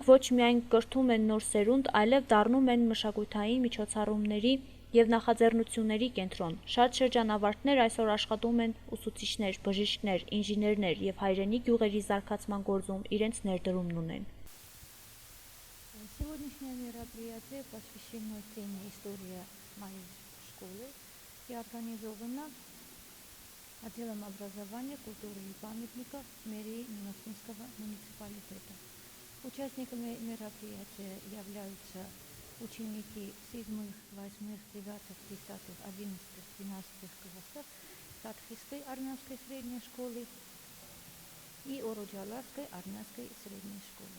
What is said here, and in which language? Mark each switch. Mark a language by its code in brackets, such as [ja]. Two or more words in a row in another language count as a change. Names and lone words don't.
[hy] ոչ միայն կրթում են նոր սերունդ, այլև դառնում են մշակութային միջոցառումների և նախաձեռնությունների կենտրոն։ Շատ շրջանավարտներ այսօր աշխատում են ուսուցիչներ, բժիշկներ, ինժեներներ և հայրենի գյուղերի զարգացման գործում իրենց ներդրումն ունեն։ [ru] Сегодняшнее мероприятие посвящено теме «История моей школы» и организовано отделом образования, культуры и памятников мэрии Нинос-Минского муниципалитета. Участниками мероприятия являются ученики 7, 8, 9, 10, 11, 12 классов Сатхийской армянской средней школы и Орожаларской армянской средней школы.